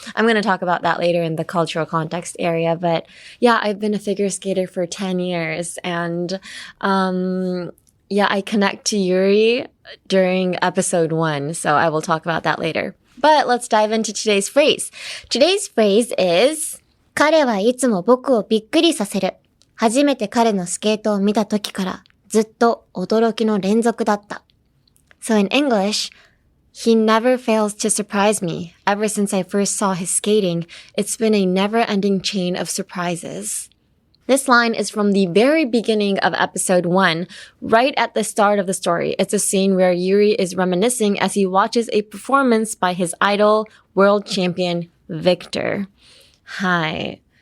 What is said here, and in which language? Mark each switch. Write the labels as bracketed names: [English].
[English] I'm going to talk about that later in the cultural context area, but yeah, I've been a figure skater for 10 years and, I connect to Yuri during episode 1, so I will talk about that later. But let's dive into today's phrase. Today's phrase is [Japanese] 彼はいつも僕をびっくりさせる。初めて彼のスケートを見た時からずっと驚きの連続だった。 [English] So in English, he never fails to surprise me. Ever since I first saw his skating, it's been a never-ending chain of surprises. This line is from the very beginning of episode 1, right at the start of the story. It's a scene where Yuri is reminiscing as he watches a performance by his idol, world champion Victor. Hi.